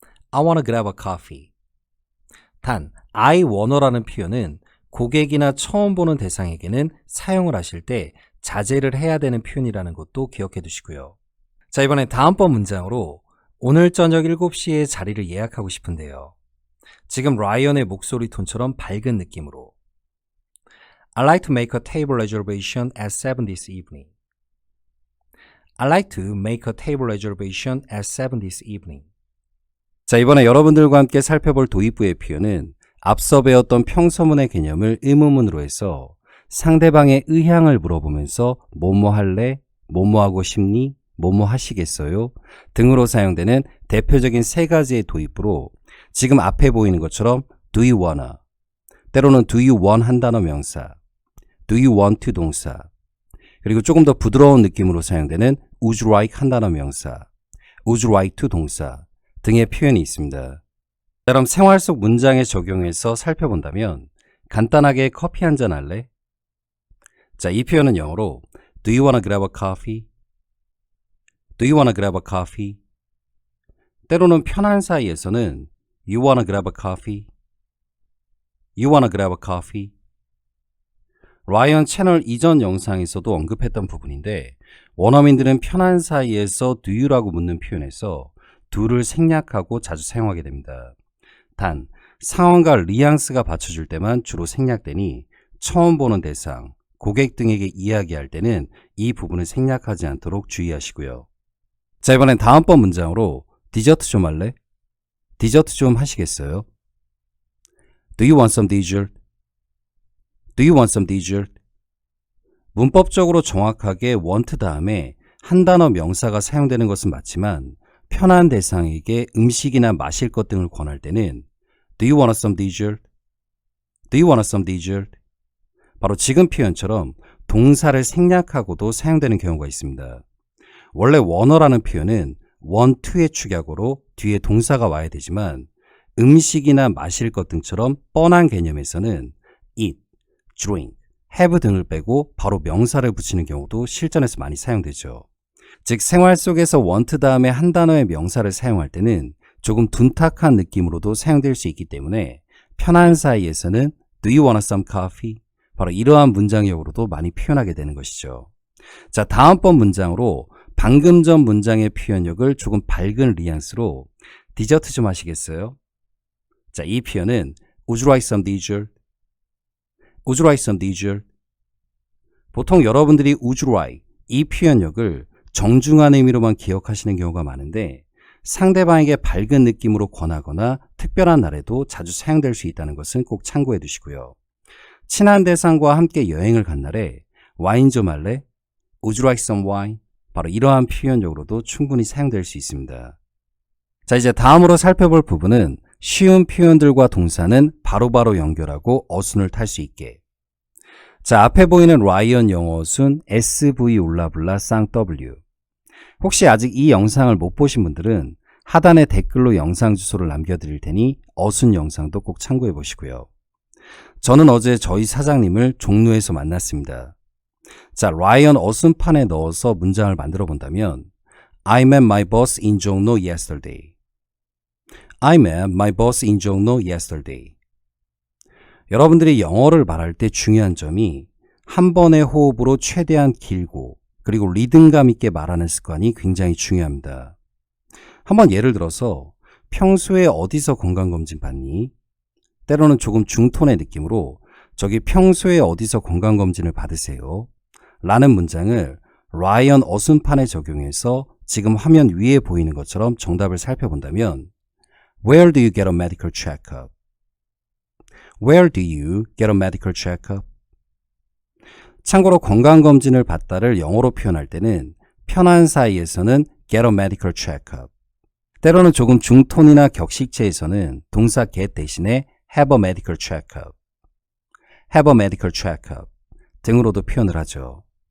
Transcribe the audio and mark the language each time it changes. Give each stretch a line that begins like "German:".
English: I want to grab a coffee.
Korean: 단, I wanna라는 표현은 고객이나 처음 보는 대상에게는 사용을 하실 때 자제를 해야 되는 표현이라는 것도 기억해 두시고요. 자, 이번엔 다음번 문장으로 오늘 저녁 7시에 자리를 예약하고 싶은데요. 지금 라이언의 목소리 톤처럼 밝은 느낌으로
English: I'd like to make a table reservation at 7 this evening. I'd like to make a table reservation at 7 this evening.
Korean: 자, 이번에 여러분들과 함께 살펴볼 도입부의 표현은 앞서 배웠던 평서문의 개념을 의문문으로 해서 상대방의 의향을 물어보면서 뭐뭐 할래? 뭐뭐 하고 싶니? 뭐뭐 하시겠어요? 등으로 사용되는 대표적인 세 가지의 도입부로 지금 앞에 보이는 것처럼
English: do you wanna,
Korean: 때로는 do you want 한 단어 명사,
English: do you want to
Korean: 동사, 그리고 조금 더 부드러운 느낌으로 사용되는 would you like 한 단어 명사,
English: would you like to
Korean: 동사 등의 표현이 있습니다. 그럼 생활 속 문장에 적용해서 살펴본다면 간단하게 커피 한잔 할래? 자, 이 표현은 영어로
English: Do you wanna grab a coffee? Do you wanna grab a coffee?
Korean: 때로는 편한 사이에서는
English: You wanna grab a coffee? You wanna grab a coffee?
Korean: 라이언 채널 이전 영상에서도 언급했던 부분인데 원어민들은 편한 사이에서 do you라고 묻는 표현에서 do를 생략하고 자주 사용하게 됩니다. 단, 상황과 뉘앙스가 받쳐줄 때만 주로 생략되니 처음 보는 대상, 고객 등에게 이야기할 때는 이 부분을 생략하지 않도록 주의하시고요. 자, 이번엔 다음번 문장으로 디저트 좀 할래? 디저트 좀 하시겠어요?
English: Do you want some dessert? Do you want some dessert?
Korean: 문법적으로 정확하게 want 다음에 한 단어 명사가 사용되는 것은 맞지만 편한 대상에게 음식이나 마실 것 등을 권할 때는
English: Do you want some dessert? Do you want some dessert?
Korean: 바로 지금 표현처럼 동사를 생략하고도 사용되는 경우가 있습니다. 원래 wanna라는 표현은 want to의 축약어로 뒤에 동사가 와야 되지만 음식이나 마실 것 등처럼 뻔한 개념에서는 eat, drink, have 등을 빼고 바로 명사를 붙이는 경우도 실전에서 많이 사용되죠. 즉 생활 속에서 want 다음에 한 단어의 명사를 사용할 때는 조금 둔탁한 느낌으로도 사용될 수 있기 때문에 편한 사이에서는
English: Do you want some coffee?
Korean: 바로 이러한 문장형으로도 많이 표현하게 되는 것이죠. 자, 다음번 문장으로 방금 전 문장의 표현력을 조금 밝은 뉘앙스로 디저트 좀 하시겠어요? 자, 이 표현은
English: Would you like some dessert? Would you like some dessert?
Korean: 보통 여러분들이
English: Would you like
Korean: 이 표현력을 정중한 의미로만 기억하시는 경우가 많은데 상대방에게 밝은 느낌으로 권하거나 특별한 날에도 자주 사용될 수 있다는 것은 꼭 참고해 두시고요. 친한 대상과 함께 여행을 간 날에 와인 좀 할래?
English: Would you like some wine?
Korean: 바로 이러한 표현력으로도 충분히 사용될 수 있습니다. 자, 이제 다음으로 살펴볼 부분은 쉬운 표현들과 동사는 바로바로 연결하고 어순을 탈 수 있게. 자, 앞에 보이는 라이언 영어 어순 SV 올라블라 쌍W. 혹시 아직 이 영상을 못 보신 분들은 하단에 댓글로 영상 주소를 남겨드릴 테니 어순 영상도 꼭 참고해 보시고요. 저는 어제 저희 사장님을 종로에서 만났습니다. 자, 라이언 어순판에 넣어서 문장을 만들어 본다면
English: I met my boss in 종로 yesterday. I met my boss in 종로 yesterday.
Korean: 여러분들이 영어를 말할 때 중요한 점이 한 번의 호흡으로 최대한 길고 그리고 리듬감 있게 말하는 습관이 굉장히 중요합니다. 한번 예를 들어서 평소에 어디서 건강검진 받니? 때로는 조금 중톤의 느낌으로 저기 평소에 어디서 건강검진을 받으세요? 라는 문장을 라이언 어순판에 적용해서 지금 화면 위에 보이는 것처럼 정답을 살펴본다면
English: Where do you get a medical checkup? Where do you get a medical checkup?
Korean: 참고로 건강검진을 받다를 영어로 표현할 때는 편한 사이에서는
English: get a medical checkup.
Korean: 때로는 조금 중톤이나 격식체에서는 동사 get 대신에
English: have a medical checkup, have a medical checkup
Korean: 등으로도 표현을 하죠.